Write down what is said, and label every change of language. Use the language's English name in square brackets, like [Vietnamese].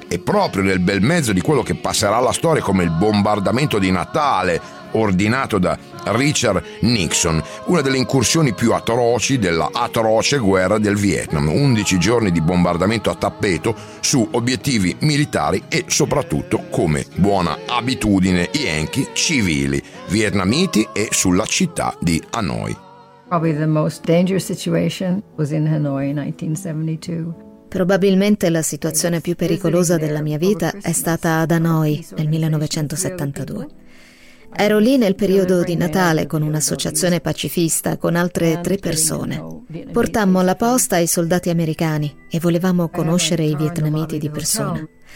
[Italian] E proprio nel bel mezzo di quello che passerà alla storia come il bombardamento di Natale ordinato da Richard Nixon, una delle incursioni più atroci della atroce guerra del Vietnam, 11 giorni di bombardamento a tappeto su obiettivi militari e soprattutto, come buona abitudine Yankee, civili vietnamiti e sulla città di Hanoi. [English] Probably the most dangerous situation was in Hanoi 1972. [Italian] Probabilmente la situazione più pericolosa della mia vita è stata ad Hanoi nel 1972. Ero lì nel periodo di Natale con un'associazione pacifista, con altre 3 persone. Portammo la posta ai soldati americani e volevamo conoscere i vietnamiti di persona.